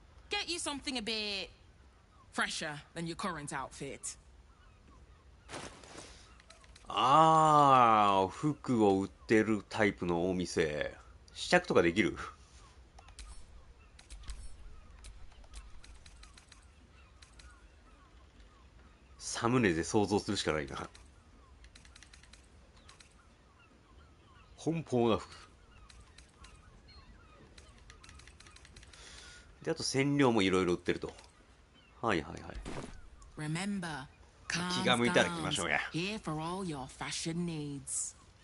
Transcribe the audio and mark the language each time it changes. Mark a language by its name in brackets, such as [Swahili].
[English] Get you something a bit fresher than your current outfit. [Japanese] ああ、服を売ってるタイプのお店。試着とかできる？サムネで想像するしかないな。奔放な服。で、あと染料もいろいろ売ってると。はいはいはい。 [English] Remember, [Japanese] 気が向いたら来ましょうや。 [English] here for all your fashion needs.